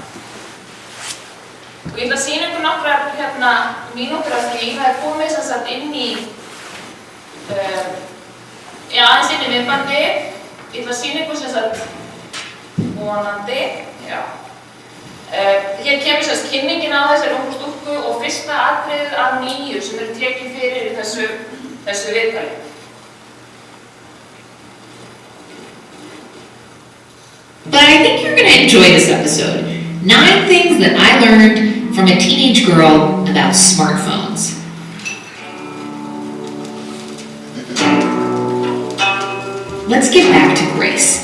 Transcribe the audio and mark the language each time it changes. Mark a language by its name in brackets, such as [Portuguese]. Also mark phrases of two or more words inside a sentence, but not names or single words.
[Icelandic] Og ég ætla að sýna ykkur nokkrar mínútur af því, það er komið sem sagt inn í, aðeins inn í myndbandi. Ég ætla að sýna ykkur sem sagt vonandi, já. Hér kemur sem sagt kynningin á þessari ungu stúlku og fyrsta atriðið af 9 sem eru tekin fyrir í þessu viðtali. [English] But I think you're going to enjoy this episode. 9 things that I learned from a teenage girl about smartphones. Let's get back to Grace.